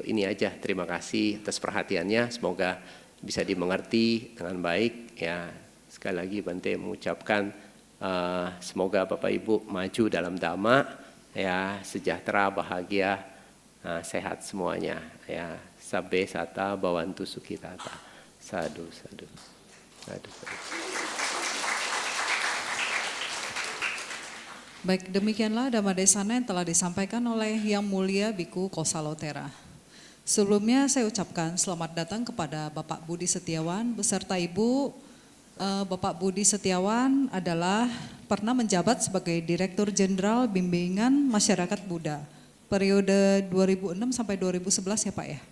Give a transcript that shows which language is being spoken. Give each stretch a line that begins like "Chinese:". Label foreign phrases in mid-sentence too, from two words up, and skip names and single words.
Indonesian: Ini aja, terima kasih atas perhatiannya, semoga bisa dimengerti dengan baik, ya. Sekali lagi Bante mengucapkan semoga Bapak Ibu maju dalam Dhamma, ya, sejahtera, bahagia, sehat semuanya, ya.
Pali: Sabbe sata bawantu sukhitata. Sadu, sadu, sadu, sadu.
Indonesian: Baik, demikianlah
Pali: Dhamma Desana
Indonesian: yang telah disampaikan oleh Yang Mulia Biku Kosalotera. Sebelumnya saya ucapkan selamat datang kepada Bapak Budi Setiawan beserta Ibu. Bapak Budi Setiawan adalah pernah menjabat sebagai Direktur Jenderal Bimbingan Masyarakat Buddha periode 2006 sampai 2011 ya Pak ya.